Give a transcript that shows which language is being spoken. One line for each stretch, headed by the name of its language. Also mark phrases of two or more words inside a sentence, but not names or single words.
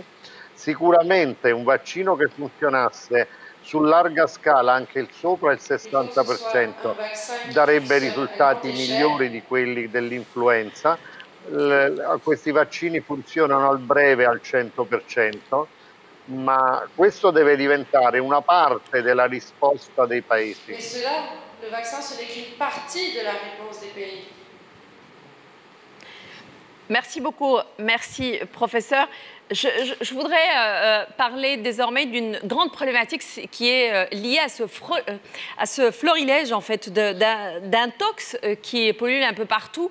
Italian: Sicuramente un vaccino che funzionasse su larga scala, anche il sopra il 60%, darebbe risultati migliori di quelli dell'influenza. Questi vaccini funzionano al breve al 100%, ma questo deve diventare una parte della risposta dei paesi.
French: Et cela, le vaccin, ce n'est qu'une partie de la réponse des pays. Merci beaucoup, merci professeur. Je voudrais parler désormais d'une grande problématique qui est liée à ce florilège en fait d'intox qui pollue un peu partout.